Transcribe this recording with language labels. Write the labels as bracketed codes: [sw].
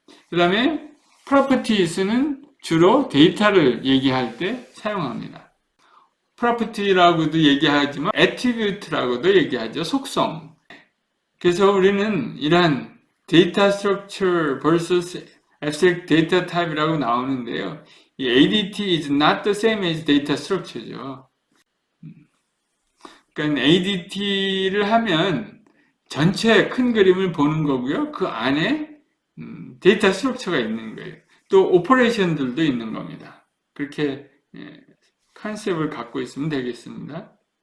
[ko] 그 다음에 properties는 주로 데이터를 얘기할 때 사용합니다. property라고도 얘기하지만 attribute라고도 얘기하죠. 속성. 그래서 우리는 이러한 데이터 스트럭처 vs abstract data type이라고 나오는데요. [en] 이 ADT is not the same as data structure죠. [ko] 그러니까 ADT를 하면 전체 큰 그림을 보는 거고요. 그 안에 데이터 스트럭처가 있는 거예요. 또 오퍼레이션들도 있는 겁니다. 그렇게 컨셉을 갖고 있으면 되겠습니다.